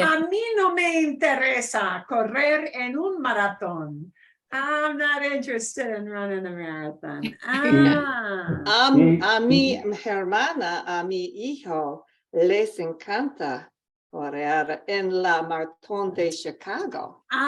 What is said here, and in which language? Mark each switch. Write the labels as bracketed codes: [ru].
[es] A mí no me interesa correr en un maratón. [en] I'm not interested in running a marathon. [es] A mi hermana, a mi hijo, les encanta correr en la maratón de Chicago.